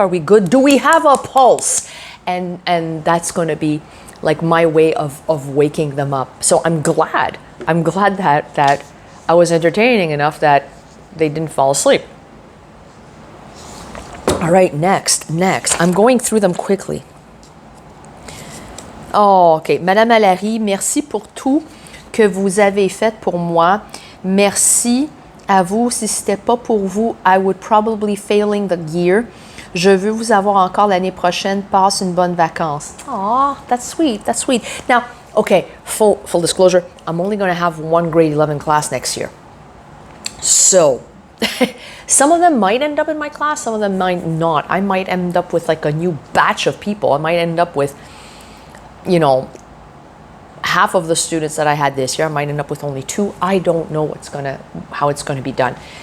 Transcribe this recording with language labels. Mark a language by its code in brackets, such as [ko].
[en] Are we good? Do we have a pulse? And that's going to be my way of waking them up. So I'm glad that I was entertaining enough that they didn't fall asleep. All right, next. I'm going through them quickly. Oh, okay. [fr] Madame Allary, merci pour tout que vous avez fait pour moi. Merci à vous. Si c'était pas pour vous, [en] I would probably failing the year. [fr] Je veux vous avoir encore l'année prochaine. Passe une bonne vacance. [en] Oh, that's sweet. Now, okay, full disclosure, I'm only going to have one grade 11 class next year. So, some of them might end up in my class, some of them might not. I might end up with a new batch of people. I might end up with, half of the students that I had this year. I might end up with only 2. I don't know how it's going to be done.